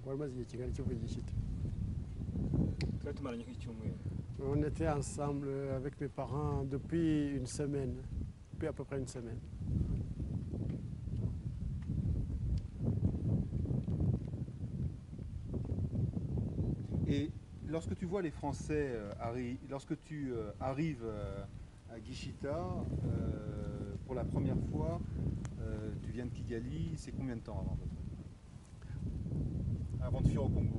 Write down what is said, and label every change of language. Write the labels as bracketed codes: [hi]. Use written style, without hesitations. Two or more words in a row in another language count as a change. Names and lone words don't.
[rw] Wari umaze igihe kingana iki uvuye Gishita? Twari tumaranye nk'icyumweru. [fr] On était ensemble avec mes parents depuis une semaine, depuis à peu près une semaine. Et lorsque tu vois les Français lorsque tu arrives à Gishita pour la première fois, tu viens de Kigali, c'est combien de temps avant de fuir au Congo?